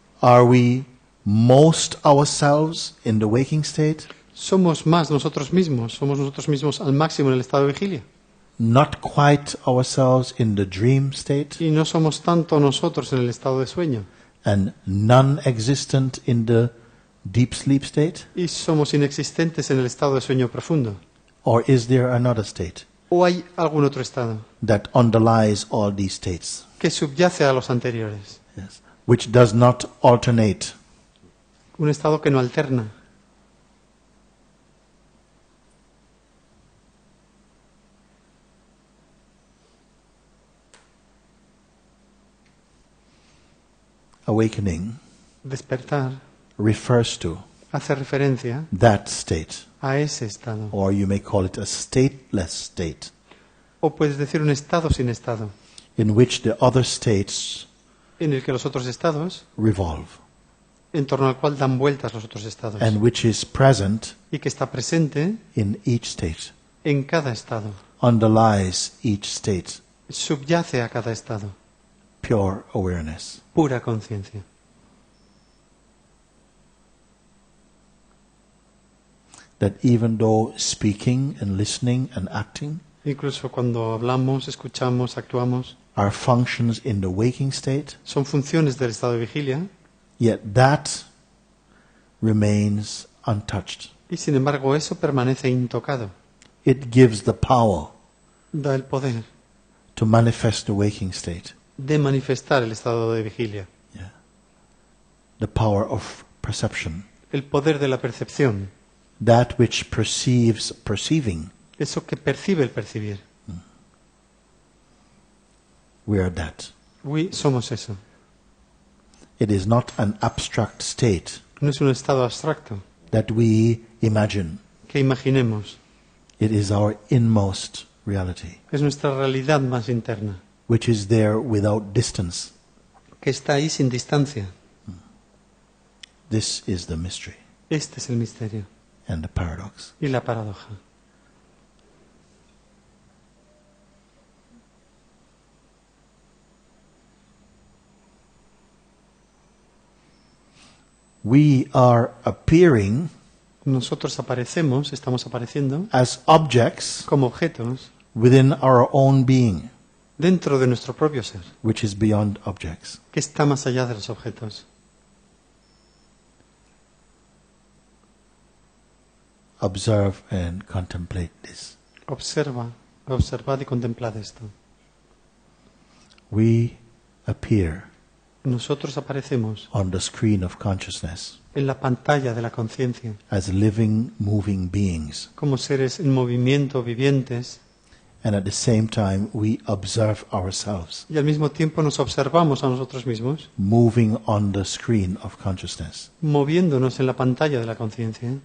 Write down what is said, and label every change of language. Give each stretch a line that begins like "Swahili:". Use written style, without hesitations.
English: are we most ourselves in the waking state?
Spanish: somos más nosotros mismos al máximo en el estado de vigilia.
English: Not quite ourselves in the dream state?
Spanish: Y no somos tanto nosotros en el estado de sueño.
English: And non-existent in the deep sleep state?
Spanish: Y somos inexistentes en el estado de sueño profundo.
English: Or is there another state
Spanish: ¿O hay algún otro estado
English: that underlies all these states?
Spanish: que subyace a los anteriores?
English: Yes. Which does not alternate.
Spanish: Un estado que no alterna.
English: Awakening
Spanish: Despertar
English: refers to
Spanish: hace referencia
English: that state,
Spanish: a ese estado.
English: or you may call it a stateless state,
Spanish: O puedes decir un estado sin estado,
English: in which the other states
Spanish: en el que los otros estados,
English: revolve,
Spanish: en torno al cual dan vueltas los otros estados.
English: and which is present
Spanish: Y que está presente
English: in each state,
Spanish: en cada estado.
English: underlies each state,
Spanish: Subyace a cada estado.
English: pure awareness.
Spanish: Pura conciencia.
English: That even though speaking and listening and acting
Spanish: Incluso cuando hablamos, escuchamos, actuamos,
English: are functions in the waking state,
Spanish: son funciones del estado de vigilia,
English: yet that remains untouched.
Spanish: Y sin embargo eso permanece intocado.
English: It gives the power
Spanish: Da el poder
English: to manifest the waking state.
Spanish: de manifestar el estado de vigilia.
English: Yeah. The power of perception.
Spanish: El poder de la percepción.
English: That which perceives perceiving.
Spanish: Eso que percibe el percibir.
English: We are that.
Spanish: Somos eso.
English: It is not an abstract state
Spanish: No es un estado abstracto
English: that we imagine.
Spanish: que imaginemos.
English: It is our inmost reality,
Spanish: Es nuestra realidad más interna,
English: which is there without distance.
Spanish: que está ahí sin distancia.
English: This is the mystery
Spanish: Este es el misterio
English: and the paradox.
Spanish: y la paradoja.
English: We are appearing
Spanish: Nosotros estamos apareciendo
English: as objects
Spanish: como objetos
English: within our own being,
Spanish: dentro de nuestro propio ser,
English: which is beyond objects.
Spanish: que está más allá de los objetos.
English: Observe and contemplate this.
Spanish: Observad y contemplad esto.
English: We appear
Spanish: Nosotros aparecemos
English: on the screen of consciousness
Spanish: en la pantalla de la conciencia
English: as living, moving beings.
Spanish: como seres en movimiento, vivientes,
English: And at the same time, we observe ourselves
Spanish: y al mismo tiempo nos observamos a nosotros mismos,
English: moving on the screen of consciousness.
Spanish: moviéndonos en la pantalla de la conciencia.